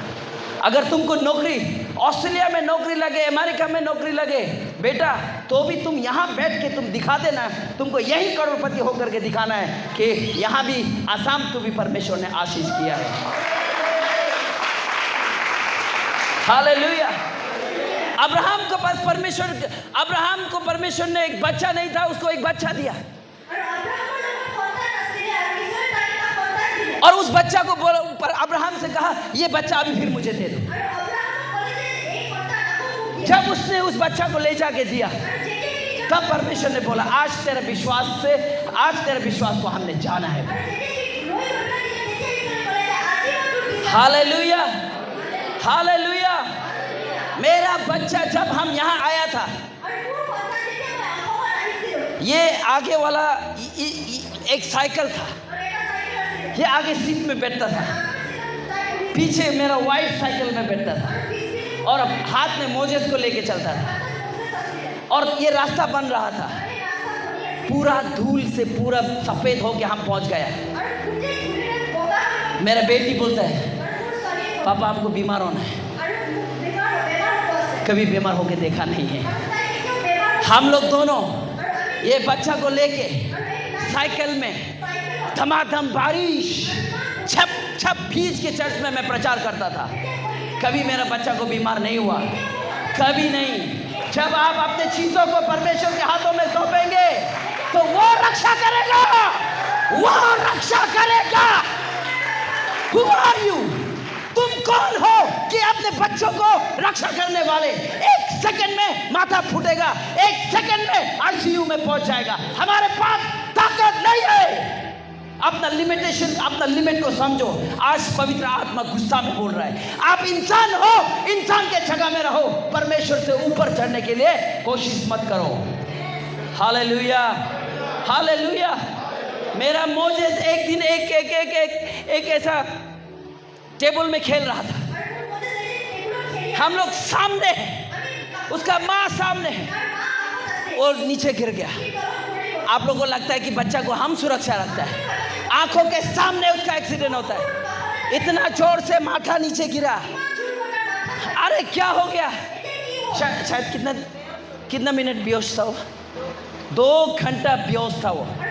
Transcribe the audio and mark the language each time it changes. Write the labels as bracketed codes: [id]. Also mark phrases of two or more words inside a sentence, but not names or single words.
[hi] अगर तुमको नौकरी ऑस्ट्रेलिया में नौकरी लगे, अमेरिका में नौकरी लगे बेटा, तो भी तुम यहाँ बैठ के तुम दिखा देना, तुमको यही करोड़पति होकर के दिखाना है कि यहाँ भी आसाम को भी परमेश्वर ने आशीष किया है। हालेलुया। अब्राहम के पास अब्राहम को परमेश्वर ने एक बच्चा नहीं था, उसको एक बच्चा दिया, [as] আৰু আব্ৰাহামৰ লগত সন্তান আছিলে আৰু ঈশ্বৰে তাক এটা সন্তান দিলে। [hi] और उस बच्चा को अब्राहम से कहा ये बच्चा अभी फिर मुझे दे दो। [as] আৰু আব্ৰাহামক ক'লে যে এই সন্তান আকৌ মোক দিয়া। [hi] जब उसने उस बच्चा को ले जाके दिया, [as] আৰু যেতিয়া সি [hi] तब परमेश्वर ने बोला आज तेरे विश्वास को हमने जाना है। [as] আৰু যেতিয়া সি লৈ গ'ল না, তেতিয়া ঈশ্বৰে ক'লে যে আজি মই তোৰ বিশ্বাস [hi] हालेलुया, हालेलुया। मेरा बच्चा जब हम यहाँ आया था, [as] আৰু মোৰ সন্তান যেতিয়া মই অসমত আহিছিলোঁ, [hi] ये आगे वाला एक साइकिल था, [as] আৰু এটা চাইকেল আছিলে। [hi] ये आगे सीट में बैठता था, [as] তাই [hi] पीछे मेरा वाइफ साइकिल में बैठता था, [as] আৰু পিছপিনে [hi] और हाथ में मोजेस को लेके चलता था, [as] মোজেছ আছিলে। [hi] और ये रास्ता बन रहा था। [as] আৰু এই ৰাস্তা বনি আছিল। [hi] पूरा धूल से पूरा सफ़ेद होके हम पहुँच गया। [as] আৰু গোটেই ধূলিৰে বগা হৈ গ'ল। [hi] मेरा बेटी बोलता है [as] আৰু মোৰ ছোৱালীয়ে ক'লে, [hi] पापा हमको बीमार होना है, [as] আৰু মোক বেমাৰ হ'ব আছে। [hi] कभी बीमार होके देखा नहीं है। [as] আৰু তাই কেতিয়াও বেমাৰ হ'ব। [hi] हम लोग दोनों [as] আৰু আমি [hi] ये बच्चा को लेके [as] আৰু এই [hi] साइकिल में [as] চাইকেলত [hi] धमाधम बारिश छप छप भीज के चर्च में मैं प्रचार करता था। कभी मेरा बच्चा को बीमार नहीं हुआ, कभी नहीं। जब आप अपने चीजों को परमेश्वर के हाथों में सौंपेंगे तो वो रक्षा करेगा, वो रक्षा करेगा। [en] Who are you? [hi] तुम कौन हो कि अपने बच्चों को रक्षा करने वाले? एक सेकंड में माथा फूटेगा, एक सेकंड में आईसीयू में पहुंच जाएगा। हमारे पास ताकत नहीं है। अपना लिमिटेशन, अपना लिमिट को समझो। आज पवित्र आत्मा गुस्सा में बोल रहा है, आप इंसान हो, इंसान के जगह में रहो, परमेश्वर से ऊपर चढ़ने के लिए कोशिश मत करो। हालेलुया, हालेलुया। मेरा मोजेस एक दिन एक ऐसा टेबल में खेल रहा था, [as] আৰু মোৰ মতে যে এইবোৰত খেলি [hi] हम लोग सामने हैं, [as] আমি [hi] उसका माँ सामने है, [as] তাৰ মা আগত আছে। [hi] और नीचे गिर गया। [as] সি তলত পৰি গ'ল। [hi] आप लोगों को लगता है कि बच्चा को हम सुरक्षा रखता है, आंखों के सामने उसका एक्सीडेंट होता है। इतना जोर से माथा नीचे गिरा, अरे क्या हो गया? शायद कितना मिनट बेहोश था वो? 2 घंटा बेहोश था वो।